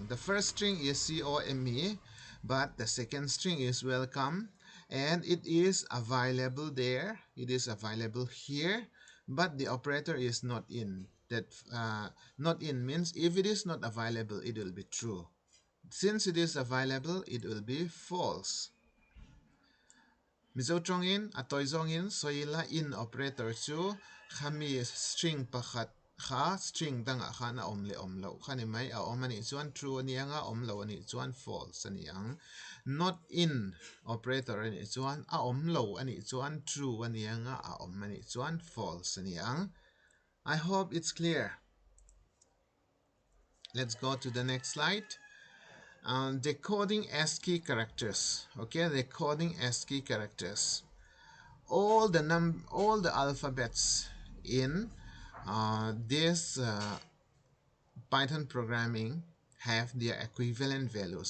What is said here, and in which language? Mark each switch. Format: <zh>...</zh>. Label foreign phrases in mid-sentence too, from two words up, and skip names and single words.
<en>The first string is COME, but the second string is welcome, and it is available there. It is available here, but the operator is not in. That not in means if it is not available, it will be true. Since it is available, it will be false.</en> <lus>Mizo in atoizongin soila in operator chu khami string pakhat kha string danga khana omle omlo khani mai a omani chuan true ani anga omlo ani chuan false ani ang</lus> <en>not in operator</en> <lus>ani chuan a omlo ani chuan true ani anga a omani chuan false ani ang.</lus> <en>I hope it's clear. Let's go to the next slide. Decoding ASCII characters. Okay, decoding ASCII characters. All the alphabets in this Python programming have their equivalent values.</en>